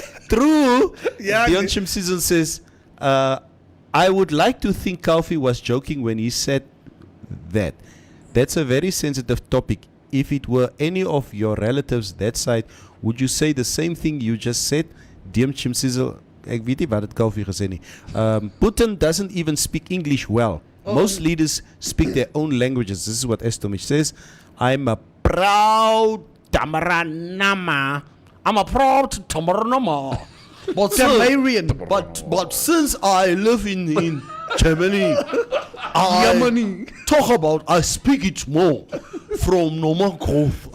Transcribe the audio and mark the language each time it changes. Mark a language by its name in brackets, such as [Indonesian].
[English] True. Yeah, Dion Chimsizon says, I would like to think Kalfi was joking when he said that. That's a very sensitive topic. If it were any of your relatives that side, would you say the same thing you just said? [Afrikaans] Dion Chimsizon, ek weet nie wat het Kalfi gesê nie. [English] Putin doesn't even speak English well. Most leaders speak their own languages. This is what Estomich says. I'm a proud Tamaranama. I'm a proud Tamaranama. But Tamarian. but since I live in Germany, I talk about I speak it more from normal growth.